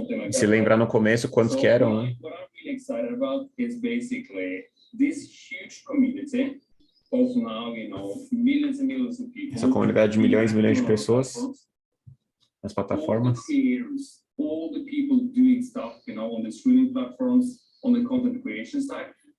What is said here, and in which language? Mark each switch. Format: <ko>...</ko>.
<pt>Se lembrar no começo quantos que eram, né?</pt> <en>What I'm really excited about is basically this huge community of now, you know, millions and millions of people.</en> <pt>Essa comunidade de milhões e milhões de pessoas nas plataformas.</pt> <en>All the people doing stuff, you know, on the streaming platforms, on the content creation side.</en>